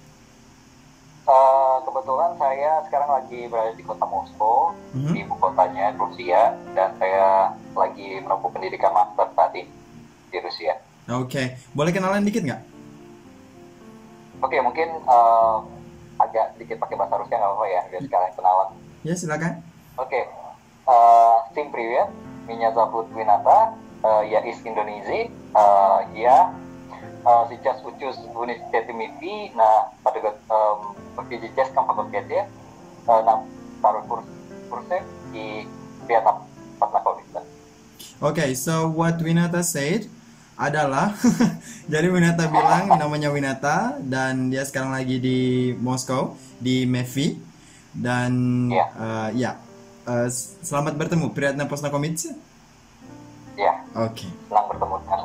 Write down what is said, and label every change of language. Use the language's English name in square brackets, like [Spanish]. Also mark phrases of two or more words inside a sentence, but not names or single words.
[Indonesian] Kebetulan saya sekarang lagi berada di kota Moskow, di ibu kotanya Rusia, dan saya lagi menempuh pendidikan master tadi di Rusia. Oke, boleh kenalan dikit nggak? Oke, mungkin agak dikit pakai bahasa Rusia nggak apa-apa ya, biar sekalian kenalan. Ya, silakan. Oke, [Russian] Всем привет, меня зовут Вината, я из Индонезии, я сейчас учусь в университете МИФИ на физическом факультете на второй курсе и приятно познакомиться. [Indonesian] Oke, [English] so what Winata said [Indonesian] adalah jadi Winata bilang namanya Winata dan dia sekarang lagi di Moskow di MEFI dan selamat bertemu [Russian] Приятно познакомиться. [Indonesian] Ya, Oke. senang bertemu denganmu.